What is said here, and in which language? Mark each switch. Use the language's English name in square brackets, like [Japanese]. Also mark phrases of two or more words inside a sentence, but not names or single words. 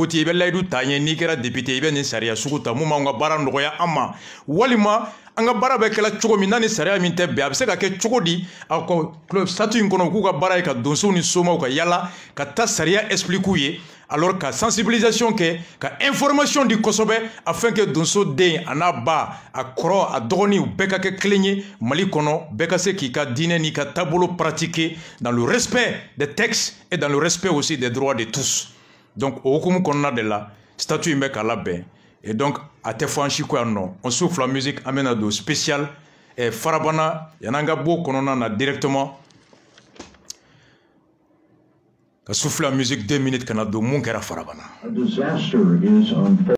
[Bambara] voter i bɛ layidu ta ɲɛ n'i kɛra député i bɛ nin sariya sugu ta mun b'an ka baara nɔgɔya an ma walima an ka baara bɛ kɛla cogo min n'a ni sariya min tɛ bɛn a bɛ se ka kɛ cogo di a ko statut in kɔnɔ u k'u ka baara ye ka donsow ni somaw ka yala ka taa sariya expliquer u ye alors ka sensibilisation kɛ ka information di kosɛbɛ [French] afin que [Bambara] donso den a n'a ba a kɔrɔ a dɔgɔnin u bɛɛ ka kɛ kelen ye Mali kɔnɔ bɛɛ ka se k'i ka diinɛ n'i ka taabolo pratiquer [French] dans le respect des textes et dans le respect aussi des droits de tous. [Bambara] Donc o hukumu kɔnɔna de la statut in bɛ k'a labɛn [French] et donc [Bambara] a tɛ fɔ an si ko yan nɔ [French] on souffle la musique [Bambara] an bɛna don spécial Farabana yan'an ka bɔ o kɔnɔna na directement ka [French] souffle la musique [Bambara] 2 minutes kana don mun kɛra Farabana.